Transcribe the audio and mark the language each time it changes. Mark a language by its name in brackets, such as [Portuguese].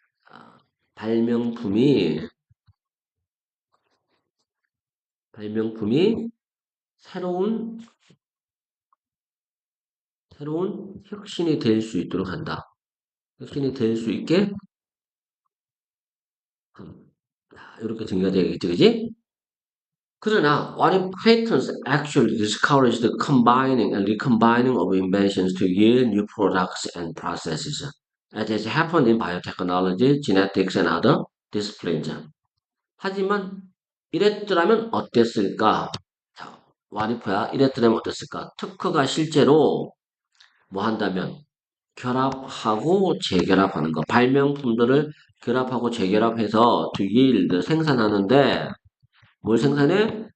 [Korean] 아, 발명품이, 발명품이 새로운, 혁신이 될 수 있도록 한다. 혁신이 될 수 있게, 이렇게 정의가 되겠지, 그지? [English] 그러나 what if patents actually discourage the combining and recombining of inventions to yield new products and processes, as has happened in biotechnology, genetics, and other disciplines? [Korean] 하지만 이랬더라면 어땠을까? 자, what if야? 이랬더라면 어땠을까? 특허가 실제로 뭐 한다면 결합하고 재결합하는 거, 발명품들을 결합하고 재결합해서 to yield 생산하는데 뭘 생산해?